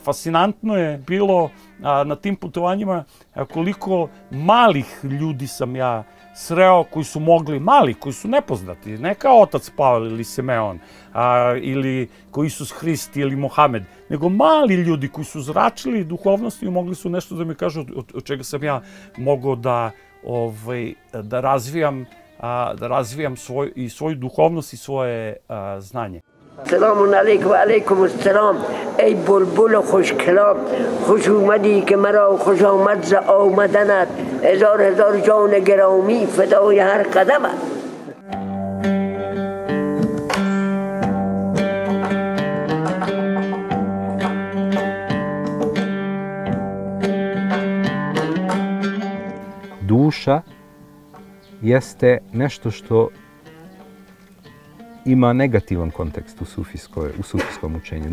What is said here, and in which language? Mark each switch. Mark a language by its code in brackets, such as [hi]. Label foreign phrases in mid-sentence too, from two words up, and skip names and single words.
[bs] Fascinantno je bilo na tim putovanjima koliko malih ljudi sam ja sreo koji su mogli, mali, koji su nepoznati, ne kao otac Pavle ili Simeon, ili koji Isus Hrist ili Mohamed, nego mali ljudi koji su zračili duhovnosti i mogli su nešto da mi kažu od čega sam ja mogao da razvijam svoju duhovnost i svoje znanje. [fa] سلام علیکم و علیکم السلام ای بلبل خوش کلام خوش اومدی که مرا خوش آمد ز آمدنت هزار هزار جان گرامی فدای هر قدمت. [bs] Duša jeste nešto što ima negativan kontekst u sufijskom učenju.